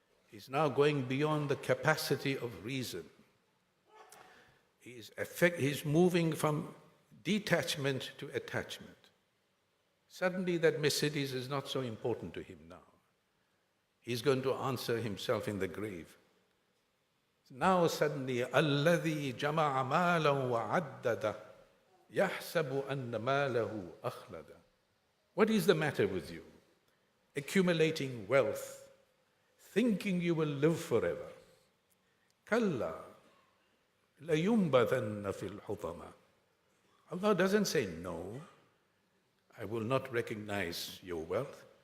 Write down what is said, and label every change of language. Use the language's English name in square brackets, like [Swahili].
[English] He's now going beyond the capacity of reason. He's moving from detachment to attachment. Suddenly that Mercedes is not so important to him now. He's going to answer himself in the grave. Now suddenly, [Arabic] الَّذِي جَمَعَ مَالًا وَعَدَّدَ يَحْسَبُ أَنَّ مَالَهُ أَخْلَدَ. [English] What is the matter with you? Accumulating wealth, thinking you will live forever. [Arabic] كَلَّا لَيُنْبَذَنَّ فِي الْحُطَمَةِ. [English] Allah doesn't say no, I will not recognize your wealth.